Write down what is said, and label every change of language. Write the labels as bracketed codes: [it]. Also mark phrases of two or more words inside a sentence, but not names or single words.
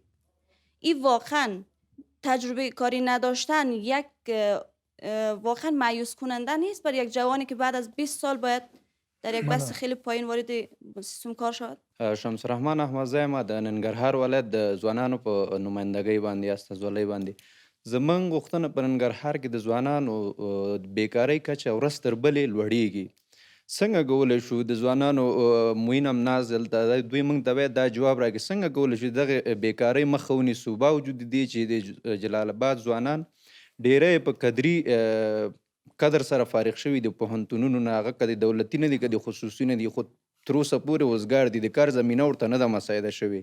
[fa] این واقعا تجربه کاری نداشتن یک واقعا مایوس کننده نیست برای یک جوانی که بعد از 20 سال باید در یک بس خیلی پایین وارد سیستم کار شد؟ [ps] شمس الرحمن احمدزی ما د ننګرهار ولایت د ځوانانو په نمایندګۍ باندې استازولۍ باندې زمونږ غوښتنه په ننګرهار کې د ځوانانو بیکارۍ کچه ورځ تر بلې لوړېږي. څنګه کولی شو د ځوانانو معین امناز دلته دوی موږ ته باید دا جواب راکړي، څنګه کولی شو دغه بیکارۍ مخه ونیسو، باوجود دې چې د جلال آباد ځوانان ډېری په قدر سره فارغ شوي د پوهنتونونو نه، هغه که د دولتي نه دي که د خصوصي نه دي، خو تر اوسه پورې وزګار دي، د کار زمینه ورته نه ده مساعده شوې.